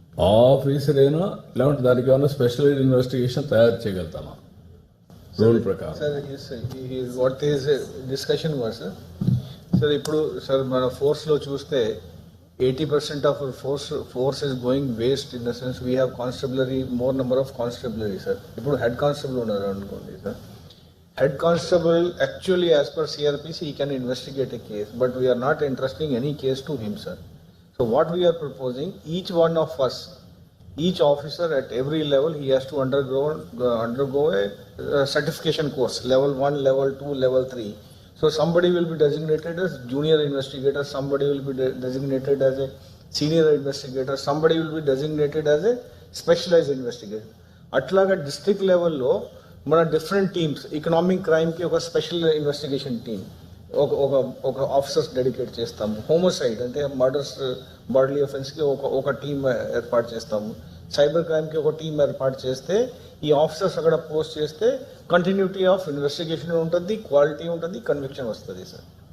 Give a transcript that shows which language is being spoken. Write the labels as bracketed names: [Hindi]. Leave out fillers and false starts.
[Telugu] Officer అయినా లేదంటే దానికి ఏమైనా స్పెషలైజ్డ్ ఇన్వెస్టిగేషన్ తయారు చేయగలుగుతామా రూల్ ప్రకారం? [English] Sir what is discussion war sir. [Telugu] Sir ఇప్పుడు సార్ మన ఫోర్స్లో చూస్తే [English] 80% of force is going waste in the sense we have constabulary, more number of constabulary sir. [Telugu] ఇప్పుడు హెడ్ కానిస్టేబుల్ ఉన్నారు అనుకోండి sir. [English] Head constable actually as per CRPC he can investigate a case, but we are not entrusting any case to him, sir. So what we are proposing, each one of us, each officer at every level he has to undergo a certification course, level 1, level 2, level 3. So somebody will be designated as junior investigator, somebody will be designated as a senior investigator, somebody will be designated as a specialized investigator. [Telugu] Atlaga district level lo మన different teams, economic క్రైమ్కి ఒక special investigation team ఒక officers dedicate చేస్తాము. హోమోసైడ్ అంటే murders, body అఫెన్స్కి ఒక team ఏర్పాటు చేస్తాము. Cyber క్రైమ్కి ఒక team ఏర్పాటు చేస్తే ఈ ఆఫీసర్స్ అక్కడ పోస్ట్ చేస్తే కంటిన్యూటీ ఆఫ్ ఇన్వెస్టిగేషన్ ఉంటుంది, క్వాలిటీ ఉంటుంది, కన్విక్షన్ వస్తుంది సార్.